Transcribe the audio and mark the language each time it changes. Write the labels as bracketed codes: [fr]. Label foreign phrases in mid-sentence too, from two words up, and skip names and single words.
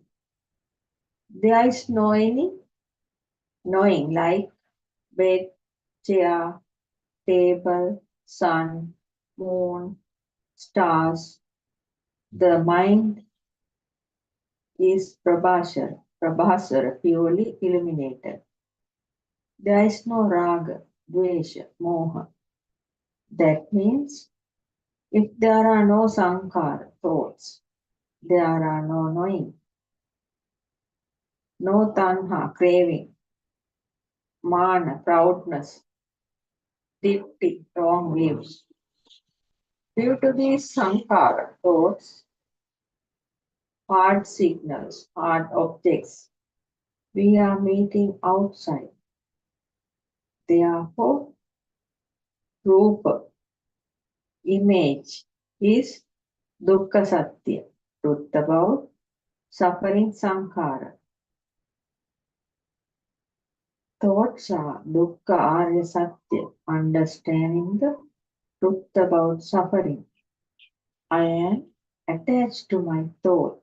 [en] There is no any knowing like bed, chair, table, sun, moon, stars. The mind is Prabhasara, purely illuminated. There is no [pi] raga, dvesha, moha. [en] That means if there are no sankara, thoughts, there are no knowing, no tanha, craving, mana, proudness, ditthi, wrong views. Due to these sankara, thoughts, hard signals, hard objects, we are meeting outside. Therefore, rupa, image, is [pi] dukkha satya, [en] truth about suffering sankhara. Thoughts are [pi] dukkha arya satya, [en] understanding the truth about suffering. I am attached to my thought.